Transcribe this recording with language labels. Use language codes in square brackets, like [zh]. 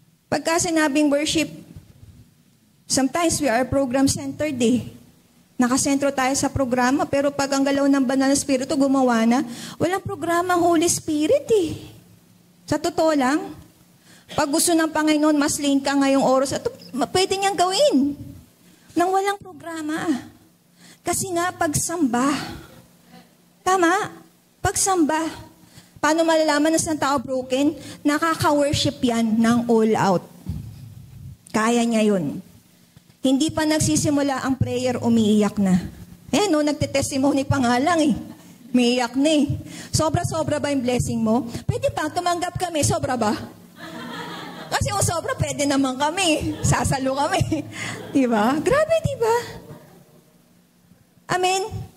[tl] Pagka sinabing [en] worship, sometimes we are program-centered eh. [tl] Nakasentro tayo sa programa, pero pag ang galaw ng banal na Espiritu gumawa na, walang programa ang Holy Spirit eh. Sa totoo lang, pag gusto ng Panginoon, mas lean ka ngayong oras, at pwede niyang gawin nang walang programa. Kasi nga, pagsamba. Tama? Pagsamba. Paano malalaman na isang tao broken? Nakaka-worship yan ng all out. Kaya niya yun. Hindi pa nagsisimula ang prayer, umiiyak na. No, nagte-testimony pa nga lang eh. Umiiyak na eh. Sobra-sobra ba yung blessing mo? Pwede ba? Tumanggap kami. Sobra ba? Kasi kung sobra, pwede naman kami. Sasalo kami. Diba? Grabe, diba? Amen?